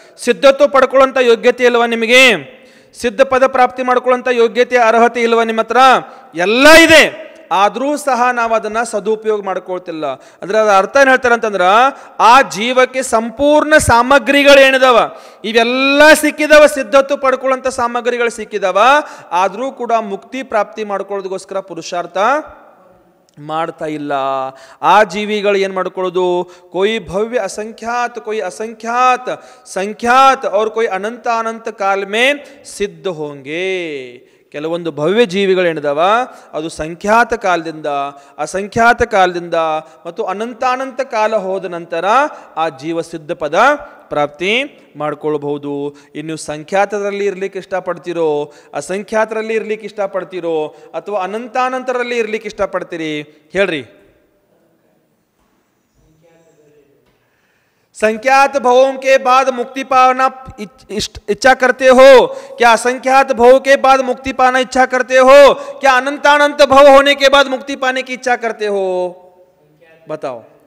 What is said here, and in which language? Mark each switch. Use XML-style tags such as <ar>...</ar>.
<kn>ಸಿದ್ಧತ್ವ ಪಡ್ಕೊಳ್ಳೋಂಥ ಯೋಗ್ಯತೆ ಇಲ್ವಾ ನಿಮಗೆ, ಸಿದ್ಧ ಪದ ಪ್ರಾಪ್ತಿ ಮಾಡ್ಕೊಳ್ಳೋಂಥ ಯೋಗ್ಯತೆ ಅರ್ಹತೆ ಇಲ್ವಾ ನಿಮ್ಮ ಹತ್ರ, ಎಲ್ಲ ಇದೆ, ಆದರೂ ಸಹ ನಾವು ಅದನ್ನು ಸದುಪಯೋಗ ಮಾಡ್ಕೊಳ್ತಿಲ್ಲ. ಅಂದ್ರೆ ಅದರ ಅರ್ಥ ಏನು ಹೇಳ್ತಾರೆ ಅಂತಂದ್ರೆ, ಆ ಜೀವಕ್ಕೆ ಸಂಪೂರ್ಣ ಸಾಮಗ್ರಿಗಳು ಏನಿದಾವ ಇವೆಲ್ಲ ಸಿಕ್ಕಿದಾವ, ಸಿದ್ಧತ್ವ ಪಡ್ಕೊಳ್ಳೋಂಥ ಸಾಮಗ್ರಿಗಳು ಸಿಕ್ಕಿದಾವ, ಆದರೂ ಕೂಡ ಮುಕ್ತಿ ಪ್ರಾಪ್ತಿ ಮಾಡ್ಕೊಳ್ಳೋದಕ್ಕೋಸ್ಕರ ಪುರುಷಾರ್ಥ ಮಾಡ್ತಾ ಇಲ್ಲ. ಆ ಜೀವಿಗಳು ಏನು ಮಾಡ್ಕೊಳ್ಳೋದು,</kn> <hi>कोई भव्य असंख्यात, कोई असंख्यात संख्यात और कोई अनंत अनंत काल में सिद्ध होंगे.</hi> <kn>ಕೆಲವೊಂದು ಭವ್ಯ ಜೀವಿಗಳೇನಿದಾವ ಅದು ಸಂಖ್ಯಾತ ಕಾಲದಿಂದ, ಅಸಂಖ್ಯಾತ ಕಾಲದಿಂದ ಮತ್ತು ಅನಂತಾನಂತ ಕಾಲ ಹೋದ ನಂತರ ಆ ಜೀವ ಸಿದ್ಧ ಪದ ಪ್ರಾಪ್ತಿ ಮಾಡ್ಕೊಳ್ಬಹುದು. ಇನ್ನು ಸಂಖ್ಯಾತರಲ್ಲಿ ಇರ್ಲಿಕ್ಕೆ ಇಷ್ಟಪಡ್ತೀರೋ, ಅಸಂಖ್ಯಾತರಲ್ಲಿ ಇರ್ಲಿಕ್ಕೆ ಇಷ್ಟಪಡ್ತೀರೋ ಅಥವಾ ಅನಂತಾನಂತರಲ್ಲಿ ಇರ್ಲಿಕ್ಕೆ ಇಷ್ಟಪಡ್ತೀರಿ ಹೇಳ್ರಿ?</kn> <hi>संख्यात भवों के बाद मुक्ति पाना इच्छा करते हो क्या? असंख्यात भव के बाद मुक्ति पाना इच्छा करते हो क्या? अनंतानंत भव होने के बाद मुक्ति पाने की इच्छा करते हो? बताओ.</hi>